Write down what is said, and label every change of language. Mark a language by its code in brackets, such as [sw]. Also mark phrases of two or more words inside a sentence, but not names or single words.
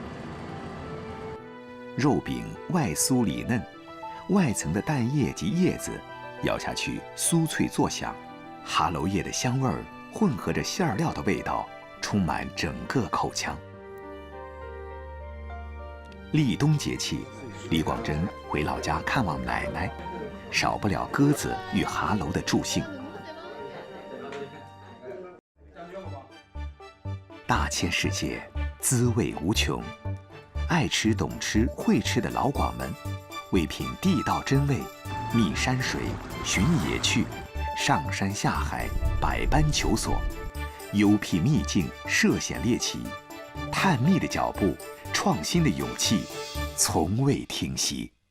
[zh] 肉餅外酥裡嫩，外層的蛋液及葉子咬下去酥脆作響，哈楼葉的香味兒混合着餡料的味道，充滿整個口腔。立冬節氣，李廣真回老家看望奶奶，少不了鴿子與哈楼的助興。大千世界，滋味無窮。愛吃、懂吃、會吃的老廣們，為品地道真味，覓山水，尋野趣，上山下海，百般求索，幽僻秘境，涉險獵奇，探秘的腳步，創新的勇氣，從未停息。